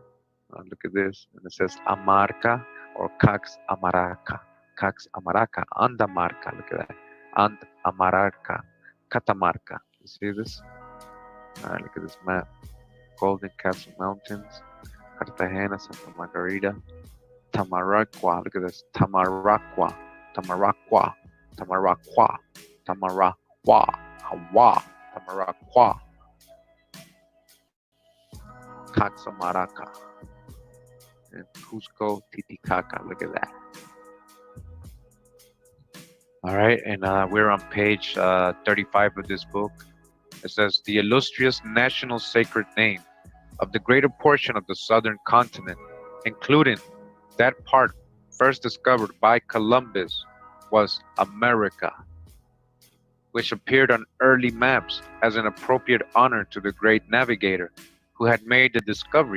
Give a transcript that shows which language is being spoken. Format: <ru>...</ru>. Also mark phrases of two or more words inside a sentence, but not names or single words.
<en>Look at this. And it says Amarca or Cax Amaraca. Cax Amaraca. Andamarca. Look at that. And Amaraca. Catamarca. You see this? All right, look at this map. Golden Castle Mountains. Cartagena, Santa Margarita. Tamaracua. Look at this. Tamaracua. Tamaracua. Tamaracua. Tamaracua. Hawa. Tamaracua. Caxamaraca and Cusco, Titicaca. Look at that. All right, and we're on page 35 of this book. It says the illustrious national sacred name of the greater portion of the southern continent, including that part first discovered by Columbus, was America, which appeared on early maps as an appropriate honor to the great navigator who had made the discovery.</en>